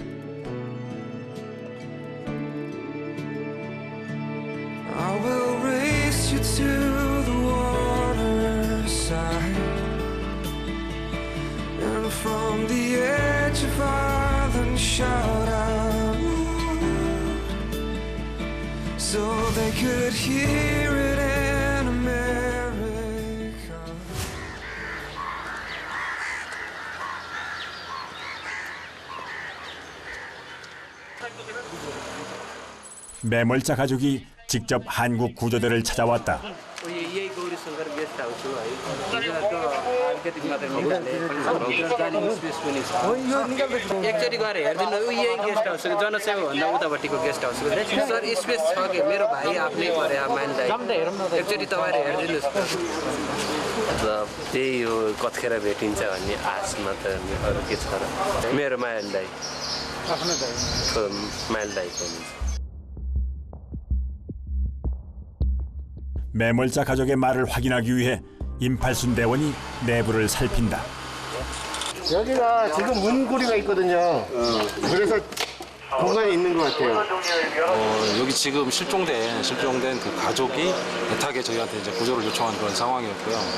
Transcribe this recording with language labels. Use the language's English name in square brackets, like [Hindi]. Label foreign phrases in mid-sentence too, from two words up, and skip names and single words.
[English] I will race you to the waterside, and from the edge of island shout out, so they could hear it in America. [Korean] 매몰자 가족이 직접 한국 구조대를 찾아왔다. [Nepali] यही गौरी शङ्कर गेस्ट हाउस हो है अलिकति मात्र निकाल्ने स्पेस पनि छ एकचोटि गएर हेरिदिनु यही गेस्ट हाउस हो जनसेवा भन्दा उतापट्टिको गेस्ट हाउस हो सर स्पेस छ कि मेरो भाइ आफ्नै पऱ्यो मान्दै एकचोटि तपाईँले हेरिदिनुहोस् त्यही हो कतिखेर भेटिन्छ भन्ने आशमा त अरू के छ र मेरो माइल दाइ माइल दाइको हुन्छ. [Korean] 매몰자 가족의 말을 확인하기 위해 임팔순 대원이 내부를 살핀다. 여기가 지금 문고리가 있거든요. 그래서 공간이 있는 것 같아요. 여기 지금 실종된 그 가족이 애타게 저희한테 이제 구조를 요청한 그런 상황이었고요.